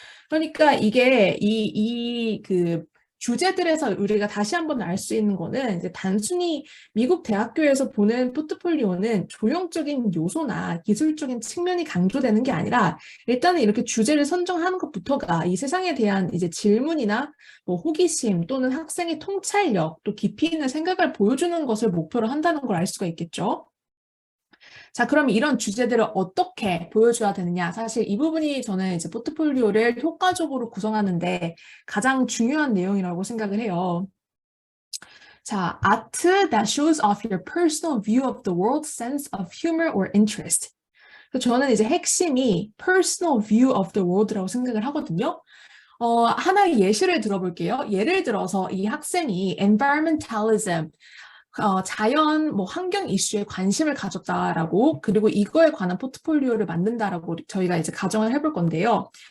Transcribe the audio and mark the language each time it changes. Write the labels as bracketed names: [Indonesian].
[Korean] 그러니까 이게 그 주제들에서 우리가 다시 한번 알 수 있는 거는 이제 단순히 미국 대학교에서 보는 포트폴리오는 조형적인 요소나 기술적인 측면이 강조되는 게 아니라 일단은 이렇게 주제를 선정하는 것부터가 이 세상에 대한 이제 질문이나 뭐 호기심 또는 학생의 통찰력 또 깊이 있는 생각을 보여주는 것을 목표로 한다는 걸 알 수가 있겠죠. 자, 그럼 이런 주제들을 어떻게 보여줘야 되느냐? 사실 이 부분이 저는 이제 포트폴리오를 효과적으로 구성하는데 가장 중요한 내용이라고 생각을 해요. 자, [English] art that shows off your personal view of the world, sense of humor or interest. [Korean] 저는 이제 핵심이 [English] personal view of the world [Korean] 라고 생각을 하거든요. 하나의 예시를 들어볼게요. 예를 들어서 이 학생이 environmentalism, 자연, 뭐 환경 이슈에 관심을 가졌다라고 그리고 이거에 관한 포트폴리오를 만든다라고 저희가 이제 가정을 해볼 건데요.